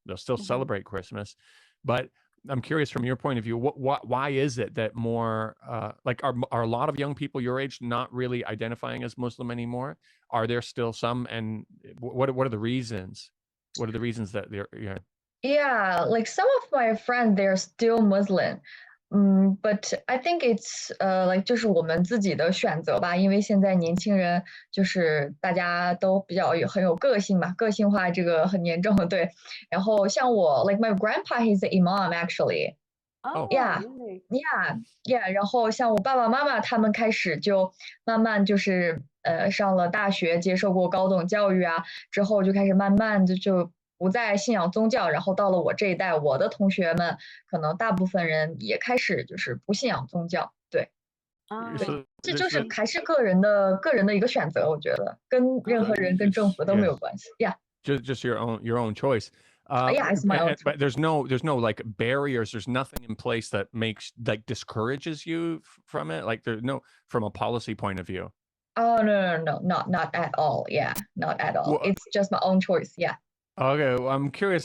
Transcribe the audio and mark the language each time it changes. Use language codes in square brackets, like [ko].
[en] They'll still celebrate Christmas. But I'm curious from your point of view, why is it that more like are a lot of young people your age not really identifying as Muslim anymore? Are there still some, and what are the reasons? What are the reasons that they're, yeah? Yeah, like some of my friends, they're still Muslim. But I think it's like [zh] 就是我们自己的选择吧，因为现在年轻人就是大家都比较很有个性嘛，个性化这个很严重，对。然后像我， [en] like my grandpa, he's the imam actually. Oh, Yeah. really? Yeah. [zh] 然后像我爸爸妈妈他们开始就慢慢就是上了大学，接受过高等教育啊，之后就开始慢慢就不再信仰宗教，然后到了我这一代，我的同学们可能大部分人也开始就是不信仰宗教，对，这就是还是个人的一个选择，我觉得跟任何人跟政府都没有关系。 [en] Yeah. Just your own choice. Yeah, it's my own choice. But there's no like barriers. There's nothing in place that discourages you from it. Like there's no, from a policy point of view. Oh no, not at all. Yeah, not at all. Well, It's just my own choice. Yeah. Okay, well, I'm curious.